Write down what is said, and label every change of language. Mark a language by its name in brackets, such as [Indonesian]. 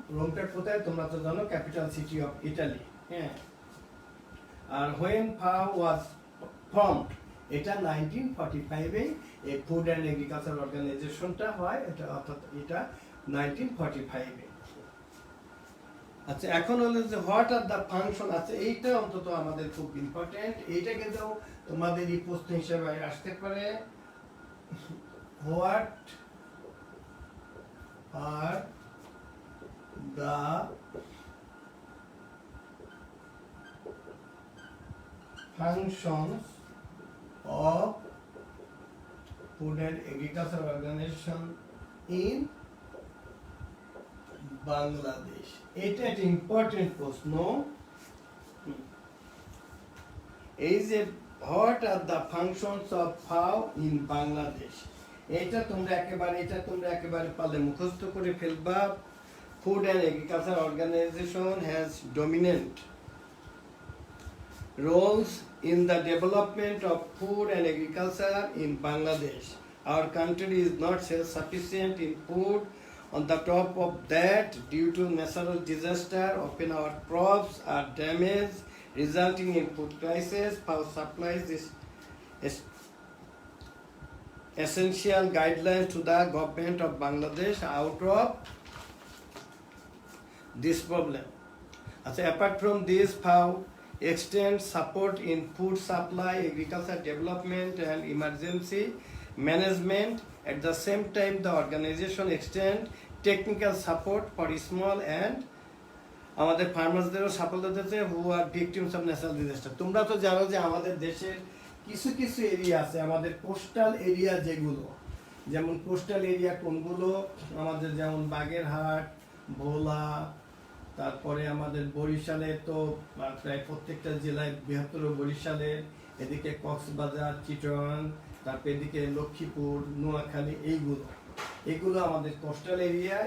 [Bangla] রোমটা কোথায় তোমরা তো জানো, [English] Capital city of Italy. [Bangla] হ্যাঁ, আর [English] when FAO was formed, [Bangla] এটা 1945-এ এই ফুড অ্যান্ড এগ্রিকালচার অর্গানাইজেশনটা হয়, এটা অর্থাৎ এটা 1945-এ। আচ্ছা এখন হলো যে [English] What are the function. [Bangla] আচ্ছা এইটা অন্তত আমাদের খুব ইম্পর্টেন্ট, এইটা কিন্তু তোমাদের এই প্রশ্ন হিসেবে আসতে পারে। [English] What are the functions of food and agriculture organization in Bangladesh? [Bangla] এটা একটা ইম্পর্টেন্ট প্রশ্ন। এই যে [English] what are the functions of FAO in Bangladesh, [Bangla] এটা তোমরা একেবারে পারলে মুখস্থ করে ফেলবা। [English] Food and agriculture organization has dominant roles in the development of food and agriculture in Bangladesh. Our country is not self-sufficient in food On the top of that, due to natural disaster, often our crops are damaged, resulting in food crisis. Power supplies is essential guidelines to the government of Bangladesh out of this problem. So apart from this, FAO extends support in food supply, agriculture development and emergency management. At the same time, the organization extend technical support for small and [Bangla] আমাদের ফার্মার্সদেরও support দিতেছে [English] Who are victims of natural disaster. [Bangla] তোমরা তো জানো যে আমাদের দেশের কিছু কিছু এরিয়া আছে, আমাদের কোস্টাল এরিয়া যেগুলো, যেমন কোস্টাল এরিয়া কোনগুলো, আমাদের যেমন বাগেরহাট, ভোলা, তারপরে আমাদের বরিশালে তো প্রায় প্রত্যেকটা জেলায়, বৃহত্তর বরিশালের, এদিকে কক্সবাজার, চিটগাং, তারপর এদিকে লক্ষ্মীপুর, নোয়াখালী, এগুলো আমাদের কোস্টাল এরিয়া।